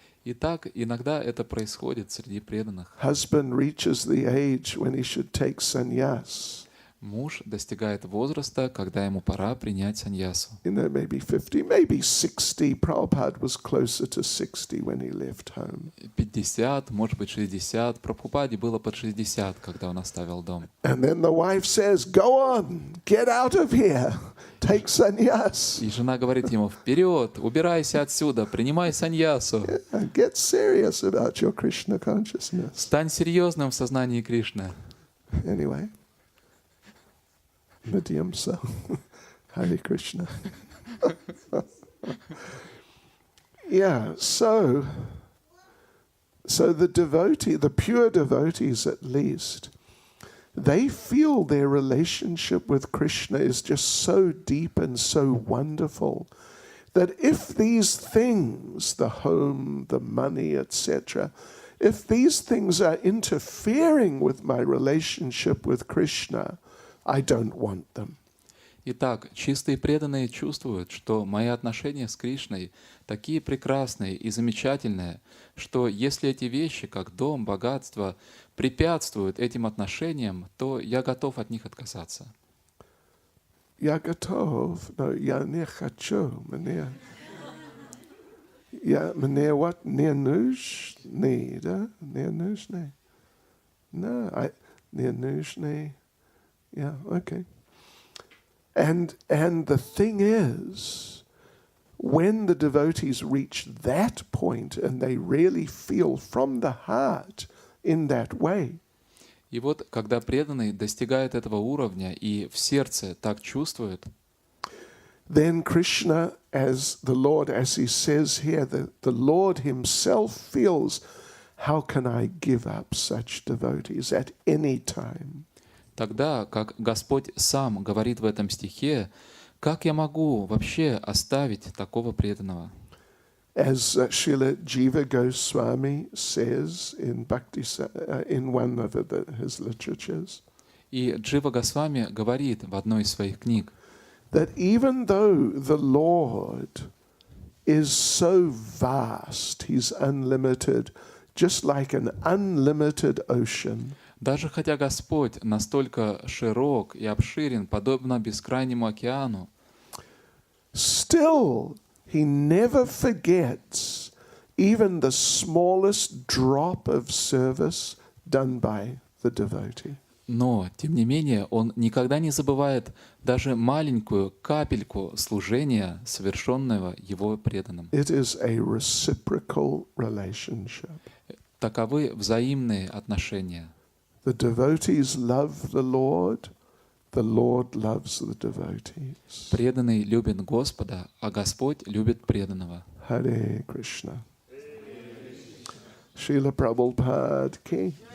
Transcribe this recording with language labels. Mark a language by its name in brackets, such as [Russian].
[Russian] Итак, иногда это происходит среди преданных. [English] Husband reaches the age when he should take sannyas. [Russian] Муж достигает возраста, когда ему пора принять саньясу. [English] Maybe 50, maybe 60. Prabhupada was closer to 60 when he left home. [Russian] 50, может быть 60. Прабхупаде было под 60, когда он оставил дом. [English] And then the wife says, "Go on, get out of here, take sannyas." [Russian] И жена говорит ему, вперед, убирайся отсюда, принимай саньясу. [English] And get serious about your Krishna consciousness. [Russian] Стань серьезным в сознании Кришны. [English] Anyway. Medium so. Hare Krishna. Yeah, so the devotee, the pure devotees at least, they feel their relationship with Krishna is just so deep and so wonderful that if these things, the home, the money, etc., if these things are interfering with my relationship with Krishna, I don't want them. [Russian] Итак, чистые преданные чувствуют, что мои отношения с Кришной такие прекрасные и замечательные, что если эти вещи, как дом, богатство, препятствуют этим отношениям, то я готов от них отказаться. Я готов, но я не хочу. Мне вот не нужны, да? Не нужны. [English] No, [Russian] не нужны. [English] Yeah, okay. And the thing is, when the devotees reach that point and they really feel from the heart in that way, [Russian] И вот, когда преданный достигает этого уровня и в сердце так чувствует, [English] then Krishna, as the Lord, as he says here, the Lord himself feels, how can I give up such devotees at any time? [Russian] тогда, как Господь сам говорит в этом стихе, как я могу вообще оставить такого преданного? [English] As Srila Jiva Goswami says in Bhakti, in one of his literatures, [Russian] И Джива Госвами говорит в одной из своих книг, [English] that even though the Lord is so vast, he's unlimited, just like an unlimited ocean, [Russian] даже хотя Господь настолько широк и обширен, подобно бескрайнему океану, [English] still he never forgets even the smallest drop of service done by the devotee. [Russian] но, тем не менее, Он никогда не забывает даже маленькую капельку служения, совершенного Его преданным. [English] It is a reciprocal relationship. [Russian] Таковы взаимные отношения. [English] The devotees love the Lord loves the devotees. [Russian] Преданный любит Господа, а Господь любит преданного. [English] Hare Krishna. Srila Prabhupada ki.